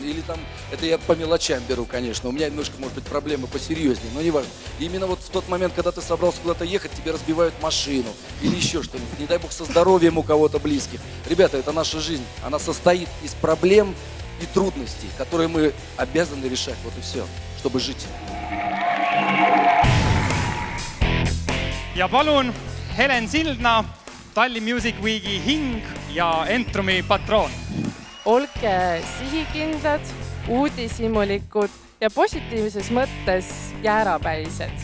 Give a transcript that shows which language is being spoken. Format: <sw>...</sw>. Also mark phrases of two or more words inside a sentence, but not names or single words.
<ru>Или там, это я по мелочам беру, конечно, у меня немножко, может быть, проблемы посерьезнее, но не важно. Именно вот в тот момент, когда ты собрался куда-то ехать, тебе разбивают машину или еще что-нибудь, не дай бог со здоровьем у кого-то близких. Ребята, это наша жизнь, она состоит из проблем и трудностей, которые мы обязаны решать. Вот и все, чтобы жить.</ru> <et>Ja palun Helen Sildna, Tallinn Music Weeki hing ja Entrumi patroon. Olge sihikindlad, uudishimulikud ja positiivses mõttes jäärapäised.</et>